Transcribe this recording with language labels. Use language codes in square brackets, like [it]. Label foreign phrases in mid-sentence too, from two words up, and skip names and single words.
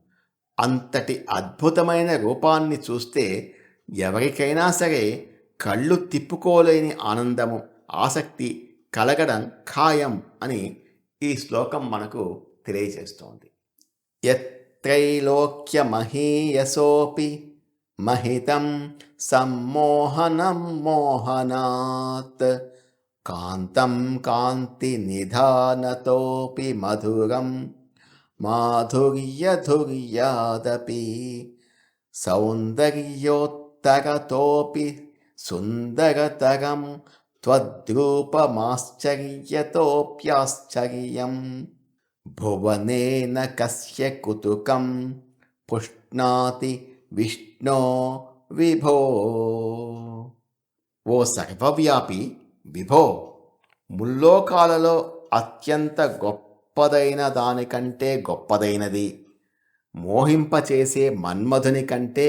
[te] అంతటి అద్భుతమైన రూపాన్ని చూస్తే ఎవరికైనా సరే కళ్ళు తిప్పుకోలేని ఆనందము, ఆసక్తి కలగడం ఖాయం అని ఈ శ్లోకం మనకు తెలియజేస్తోంది. [sa] యత్రైలోక్యమహీయసోపి महितं सम्मोहनं मोहनात् कान्तं कान्तिनिधानतोऽपि मधुरं माधुर्यधुर्यादपि सौन्दर्योत्तरतोऽपि सुन्दरतरं त्वद्रूपमाश्चर्यतोऽप्याश्चर्यम् भुवनेन कस्य कुतुकं पुष्णाति విష్ణో విభో. [te] ఓ సర్వవ్యాపి విభో, ముల్లోకాలలో అత్యంత గొప్పదైన దానికంటే గొప్పదైనది, మోహింపచేసే మన్మధుని కంటే